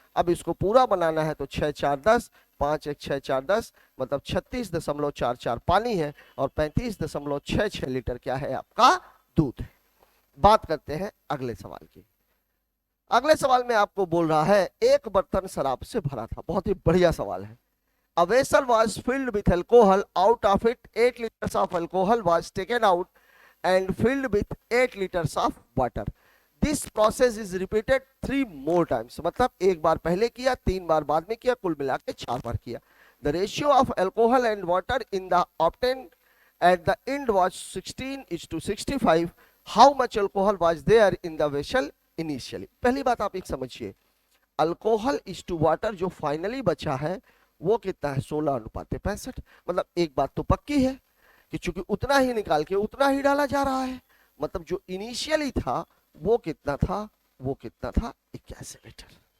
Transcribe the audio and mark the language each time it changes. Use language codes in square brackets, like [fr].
[hi] अब इसको पूरा बनाना है तो 6 4 10, 5 1 6 4 10, मतलब 36.44 पानी है और 35.66 लीटर क्या है, आपका दूध है। बात करते हैं अगले सवाल की। अगले सवाल में आपको बोल रहा है एक बर्तन शराब से भरा था। बहुत ही बढ़िया सवाल है। [en] A vessel was filled with alcohol. Out of it 8 liters of alcohol was taken out and filled with 8 liters of water. This process is repeated 3 more times. [hi] मतलब एक बार पहले किया, 3 बार बाद में किया, कुल मिला के 4 बार किया। [en] The ratio of alcohol and water in the obtained at the end was 16:65. How much alcohol was there in the vessel initially? [hi] पहली बात आप एक समझिए, [en] alcohol is to water [hi] जो फाइनली बचा है वो कितना है, 16:65। मतलब एक बात तो पक्की है कि चूंकि उतना ही निकाल के उतना ही डाला जा रहा है, मतलब जो इनिशियली था वो कितना था, वो कितना था 81 लीटर।